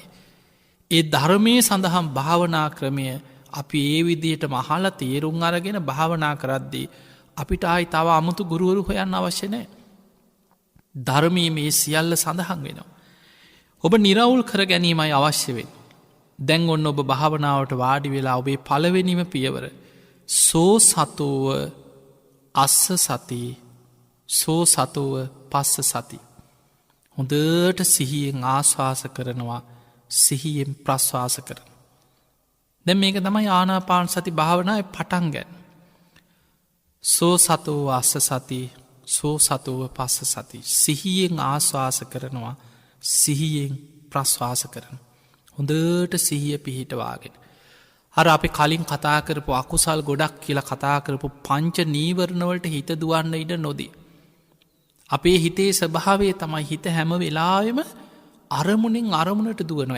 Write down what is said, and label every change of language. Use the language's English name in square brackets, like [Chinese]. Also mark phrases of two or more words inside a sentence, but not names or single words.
[Sinhala] ඒ ධර්මය සඳහම් භාවනා ක්‍රමය අපි ඒ විදියට මහල තේරුම් අරගෙන භාවනා කරද්දී අපිට ආයි තව අමුතු ගුරුවරු හොයන්න අවශ්‍යනෑ. ධර්මී මේ සියල්ල සඳහන් වෙනවා. ඔබ නිරවුල් කර ගැනීමයි අවශ්‍ය වෙන්. දැන් ඔන්න ඔබ භාවනාවට වාඩි වෙලා ඔබේ පළවෙනිම පියවර. [Pali] සෝ සතෝව අස්ස සති සෝ සතෝව පස්ස සති. [Sinhala] හොඳට සිහියෙන් ආශ්වාස කරනවා සිහියෙන් ප්‍රශ්වාස කරන. දැන් මේක තමයි ආනාපාන සති භාවනාව පටන් ගැන්. [Pali] සෝ සතෝව අස්ස සති සෝ සතෝව පස්ස සති. [Sinhala] සිහියෙන් ආශ්වාස කරනවා සිහියෙන් ප්‍රශ්වාස කරන. හොඳට සිහිය පිහිටවාගෙන. අර අපි කලින් කතා කරපු අකුසල් ගොඩක් කියලා කතා කරපු පංච නීවරණවලට හිත දුවන්න ඉඩ නොදී. අපේ හිතේ ස්වභාවේ තමයි හිත හැම වෙලාවෙම අරමුණින් අරමුණට දුවනවා.